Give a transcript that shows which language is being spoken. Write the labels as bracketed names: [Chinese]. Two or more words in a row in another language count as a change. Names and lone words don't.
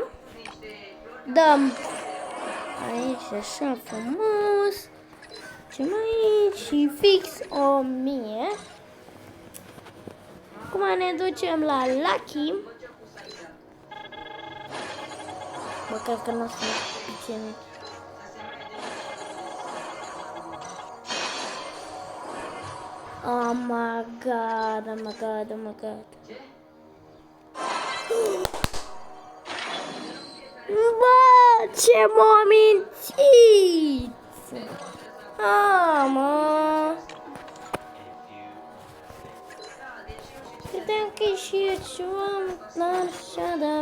[Romanian] Dăm aici așa frumos. Ce mai și fix 1000. Acum ne ducem la Lucky. Bă, cred că nu o să ne pice nimic. [English] Oh my god, oh my god, oh my god. [Romanian] Bă, ce m-a mințit! Mă! Credeam că e și eu ceva, așa, da.